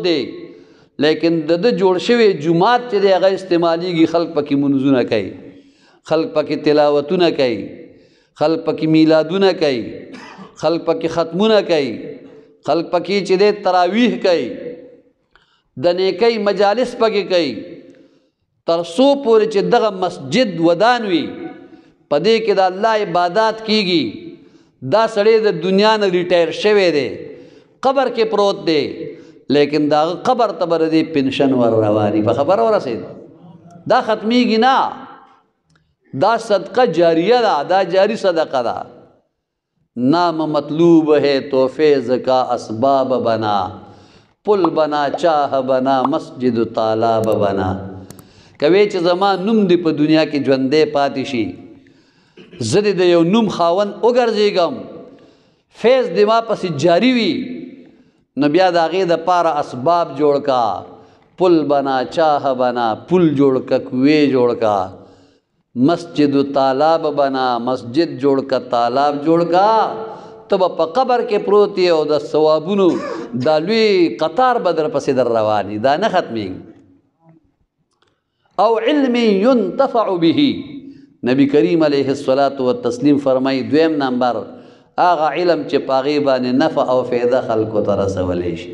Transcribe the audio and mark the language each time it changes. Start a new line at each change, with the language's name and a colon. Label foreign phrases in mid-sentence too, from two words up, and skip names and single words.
Pashto: دی، لیکن د جوړ شوی جومات چې دی هغه استعمالیږي، خلک پکې منځونه کوي، خلک پکې تلاوتونه کوي، خلق پکې میلادونه کوي، خلق پکې ختمونه کوي، خلق پکې چې دی تراویح کوي، د نیکۍ مجالس پکې کوي، تر څو پورې چې دغه مسجد ودان وي، په دې کې د الله عبادات کیږي. دا سړی د دنیا نه ریټایر شوی دی، قبر کې پروت دی، لیکن دا قبر ته به دی پنشن ور رواني. په خبره ورسېد، دا ختمیږي نه، دا صدقہ جاریہ دا، دا جاری صدقہ دا.
Urdu: نام مطلوب ہے تحفے زکا اسباب بنا، پل بنا چاہ بنا مسجد تالاب بنا.
Pashto: کوي چې زما نوم دی په دنیا کې ژوندی پاتې شي، زه د یو نوم خاوند وګرځېږم، فیض د ما پسې جاری وي، نو بیا د هغې دپاره اسباب جوړ کا،
Urdu: پل بنا چاہ بنا،
Pashto: پل جوړ کا، کوې جوړ کا،
Urdu: مسجد تالاب بنا،
Pashto: مسجد جوړ کا، تالاب جوړ کا. ته به په قبر کې پروت یې او د ثوابونو دا لوی قطار به در پسې در روان وي، دا نه ختمیږي. او
Arabic: علم ينتفع به،
Pashto: نبی کریم
Arabic: علیه الصلاۃ والتسلیم
Pashto: فرمایي دویم نمبر هغه علم چې په هغې باندې نفع او فایده خلکو ته رسولی شي.